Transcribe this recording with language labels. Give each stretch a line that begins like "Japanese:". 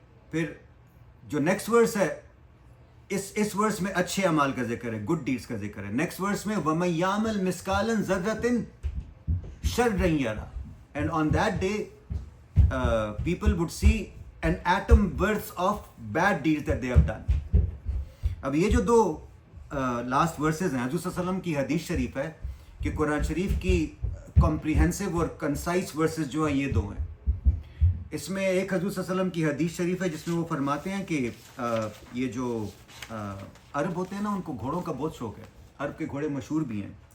Urdu: پھر جو نیکسٹ ورس ہے، اس ورس میں اچھے اعمال کا ذکر ہے، گڈ ڈیڈس کا ذکر ہے. نیکسٹ ورس میں
Arabic: وَمَن يَعْمَلْ مِثْقَالًا ذَرَّةٍ شَرًّا يَرَهُ،
English: and on that day people would see an atom worth of bad deeds that they have done.
Urdu: اب یہ جو دو لاسٹ ورسز ہیں، حضور صلی اللہ علیہ وسلم کی حدیث شریف ہے کہ قرآن شریف کی کمپریہنسو اور کنسائز ورسز جو ہیں یہ دو ہیں. اس میں ایک حضور صلی اللہ علیہ وسلم کی حدیث شریف ہے جس میں وہ فرماتے ہیں کہ یہ جو عرب ہوتے ہیں نا، ان کو گھوڑوں کا بہت شوق ہے، عرب کے گھوڑے مشہور بھی ہیں.